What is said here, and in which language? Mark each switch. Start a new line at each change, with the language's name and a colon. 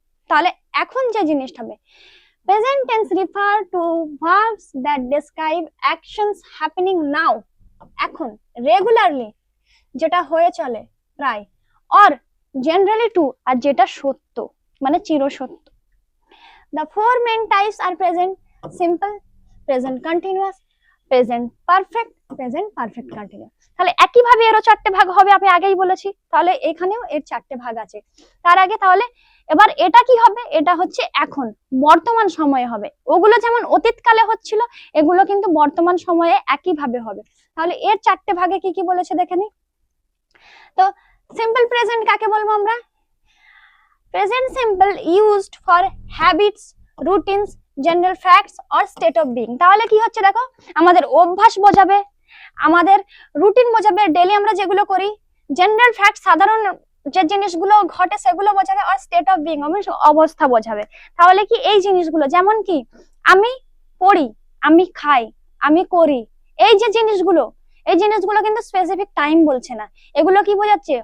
Bangla: তাহলে এখন যে জিনিসটা হবে,
English: present tense refer to verbs that describe actions happening now,
Bangla: এখন, রেগুলারলি, যেটা হয়ে চলে প্রায়, অর জেনারেলি টু, আর যেটা সত্য মানে চিরসত্য।
English: The four main types are present simple, present continuous, present perfect, present perfect continuous.
Bangla: তাহলে একই ভাবে এরও চারটে ভাগ হবে, আমি আগেই বলেছি। তাহলে এখানেও এর চারটে ভাগ আছে। তার আগে তাহলে এবার এটা কি হবে? এটা হচ্ছে এখন, বর্তমান সময়ে হবে। ওগুলো যেমন অতীতকালে হচ্ছিল, এগুলো কিন্তু বর্তমান সময়ে একই ভাবে হবে। তাহলে এর চারটে ভাগে কি কি বলেছে দেখে নি। তো সিম্পল প্রেজেন্ট কাকে বলবো আমরা?
English: Present simple used for habits, routines, general facts or state of being.
Bangla: তাহলে কি হচ্ছে দেখো, আমাদের অভ্যাস বোঝাবে, আমাদের রুটিন বোঝাবে, ডেইলি আমরা যেগুলো করি, জেনারেল ফ্যাক্ট সাধারণ যে জিনিসগুলো ঘটে সেগুলো বোঝাবে, আর স্টেট অফ বিং অবস্থা বোঝাবে। তাহলে কি এই জিনিসগুলো যেমন কি আমি পড়ি, আমি খাই, আমি করি, এই যে জিনিসগুলো, এই জিনিসগুলো কিন্তু স্পেসিফিক টাইম বলছে না। এগুলো কি বোঝাচ্ছে?